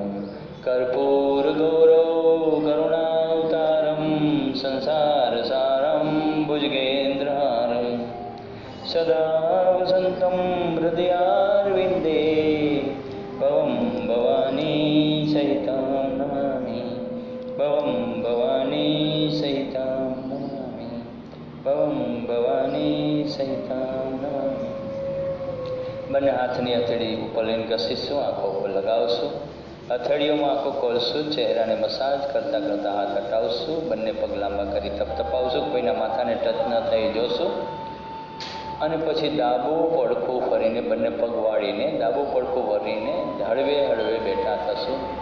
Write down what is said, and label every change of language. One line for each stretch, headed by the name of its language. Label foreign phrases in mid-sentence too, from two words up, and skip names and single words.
Sanskrit: कर्पूरगौरौ करुणावतारं संसारसारं भुजगेन्द्रहारं सदा वसन्तं हृदयारविन्दे भवं भवानी सहितं नमामि भवं भवानी सहितं नमामि भवं भवानी सहितं नमामि।
Gujarati: બંને હાથની હથેળી ઉપર લઈને ઘસીશું, આંખો ઉપર લગાવશું, હથેળીઓમાં આંખો ખોલશું, ચહેરાને મસાજ કરતાં કરતાં હાથ હટાવશું, બંને પગ લાંબા કરી તપતપાવશું, કોઈના માથાને ટચ ન થઈ જોશું અને પછી ડાબું પડખું ફરીને બંને પગ વાળીને ડાબું પડખું વળીને હળવે હળવે બેઠા થશું.